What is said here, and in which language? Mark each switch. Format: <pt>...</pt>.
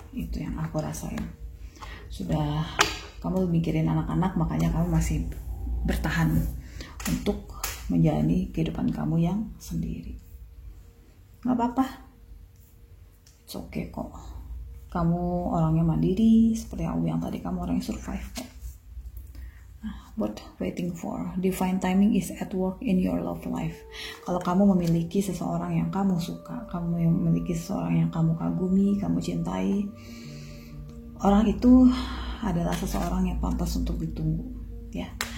<id>Itu yang aku rasain. Sudah kamu mikirin anak-anak, makanya kamu masih bertahan untuk menjalani kehidupan kamu yang sendiri. Gak apa-apa,</id> <en>it's okay</en> <id>kok. Kamu orangnya mandiri, seperti yang aku bilang tadi, kamu orang yang survive kok.</id> <en>What waiting for? Divine timing is at work in your love life.</en> <id>Kalau kamu memiliki seseorang yang kamu suka, kamu memiliki seseorang yang kamu kagumi, kamu cintai, orang itu adalah seseorang yang pantas untuk ditunggu, ya.</id>